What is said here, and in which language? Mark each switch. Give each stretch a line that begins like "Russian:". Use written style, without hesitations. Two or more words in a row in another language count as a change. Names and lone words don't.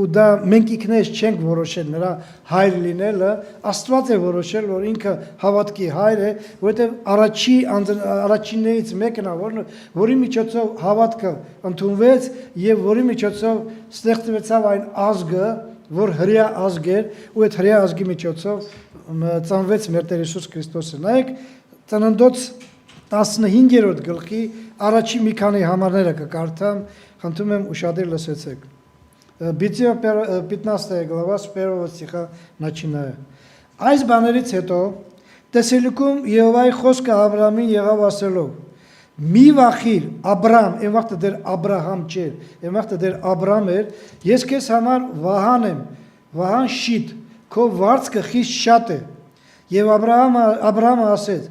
Armenian: դա մենք ինքներս չենք որոշել նրա հայր լինելը, Աստված է որոշել, որ ինքը հավատքի հայր է, որովհետև առաջիններից մեկն է, որի միջոցով հավատքը ընդունվեց եւ որի միջոցով ստեղծվեցավ այն ազգը, որ հրեա ազգ էր, ու այդ հրեա ազգի միջոցով ծնվեց մեր Տեր Հիսուս Քրիստոսը։ Նայեք Ծննդոց 15-րդ գլխի առաջի մի քանի համարները կկարդամ, խնդրում եմ ուշադիր լսեցեք։ Բիծիո
Russian: 15 глава с 1 стиха начиная.
Armenian: Այս բաներից հետո տեսելուկում Եհովայի խոսքը Աբրահամին եղավ ասելով. մի վախիր Աբրահամ, այն վաղտը դեր Աբրահամ չէր, այն վաղտը դեր Աբրահամ էր, ես քեզ համար վահան եմ, վահան շիտ, քո վարձքը խիստ շատ է։ Եվ Աբրահամը ասեց.